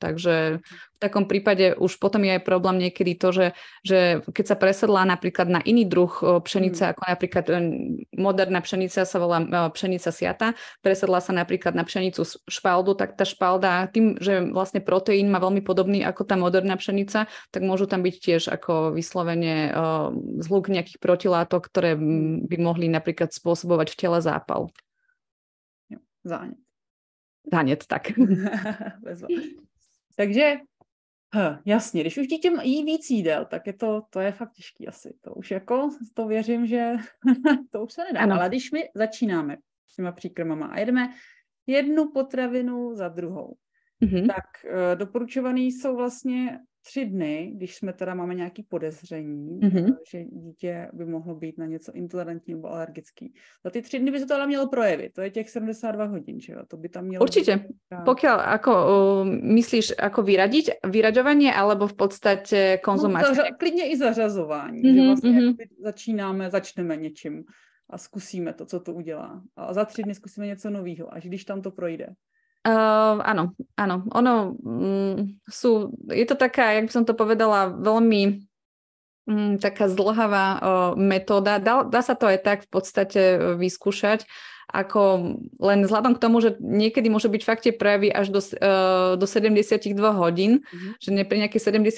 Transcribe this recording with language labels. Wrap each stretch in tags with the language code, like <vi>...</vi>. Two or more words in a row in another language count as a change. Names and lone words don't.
<sk>Takže v takom prípade už potom je aj problém niekedy to, že keď sa presedlá napríklad na iný druh pšenice, ako napríklad moderná pšenica sa volá pšenica siata, presedlá sa napríklad na pšenicu špaldu, tak tá špalda tým, že vlastne proteín má veľmi podobný ako tá moderná pšenica, tak môžu tam byť tiež ako vyslovene zhluk nejakých protilátok, ktoré by mohli napríklad spôsobovať v tele zápal.</sk> <cs>Zánět. Zánět, tak. Takže, jasně, když už dítě jí víc jídel, tak je to je fakt těžký asi. To už jako, to věřím, že to už se nedá. Ano. Ale když my začínáme s těma příkrmama a jedeme jednu potravinu za druhou, tak doporučovaný jsou vlastně 3 dny, když jsme teda máme nějaké podezření, že dítě by mohlo být na něco intolerantní nebo alergický. Za ty 3 dny by se to ale mělo projevit. To je těch 72 hodin, že jo? To by tam mělo...</cs> <sk>Určite. Být... Pokiaľ ako myslíš ako vyraďovanie alebo v podstate konzumácie?</sk> <cs>No, klidně i zařazování. Že vlastně začneme něčím a zkusíme to, co to udělá. A za 3 dny zkusíme něco nového, až když tam to projde.</cs> <sk>Áno. Je to taká, jak by som to povedala, veľmi taká zdĺhavá metóda. Dá sa to aj tak v podstate vyskúšať, ako len vzhľadom k tomu, že niekedy môže byť fakt tie prejavy až do 72 hodín, že pri nejakej 70.</sk>